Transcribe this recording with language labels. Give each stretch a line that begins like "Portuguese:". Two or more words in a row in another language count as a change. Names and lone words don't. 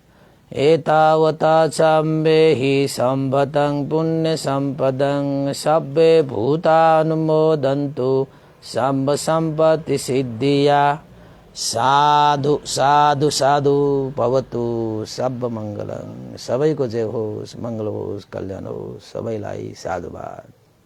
Pali: एतावता सम्मेहि सम्पदं पुण्य सम्पदं सब्बे भूतानुमोदन्तु सम्ब सम्पत्ति सिद्धिया।
Sanskrit: साधु साधु साधु भवतु सब मङ्गलम्।
Nepali: सबैको जय होस्, मङ्गल होस्, कल्याण होस्। सबैलाई साधुवाद।